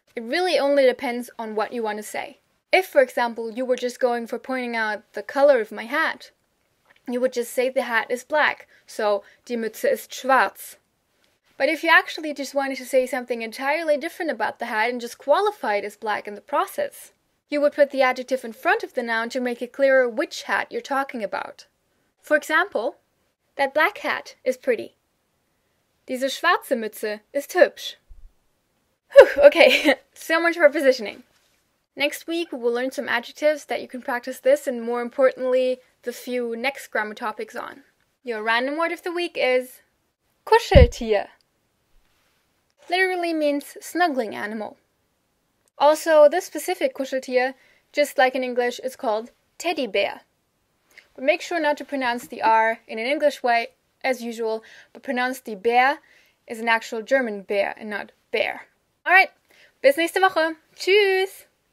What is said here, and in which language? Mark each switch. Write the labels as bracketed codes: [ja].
[en] It really only depends on what you want to say. If, for example, you were just going for pointing out the color of my hat, you would just say the hat is black, so [de] die Mütze ist schwarz. [en] But if you actually just wanted to say something entirely different about the hat and just qualify it as black in the process, you would put the adjective in front of the noun to make it clearer which hat you're talking about. For example, that black hat is pretty. [de] Diese schwarze Mütze ist hübsch. [en] Whew, okay, so much for positioning. Next week we will learn some adjectives that you can practice this and, more importantly, the few next grammar topics on. Your random word of the week is Kuscheltier. Literally means snuggling animal. Also, this specific Kuscheltier, just like in English, is called teddy bear. But make sure not to pronounce the R in an English way, as usual, but pronounce the bear as an actual German bear and not bear. [de] Alright, bis nächste Woche. Tschüss!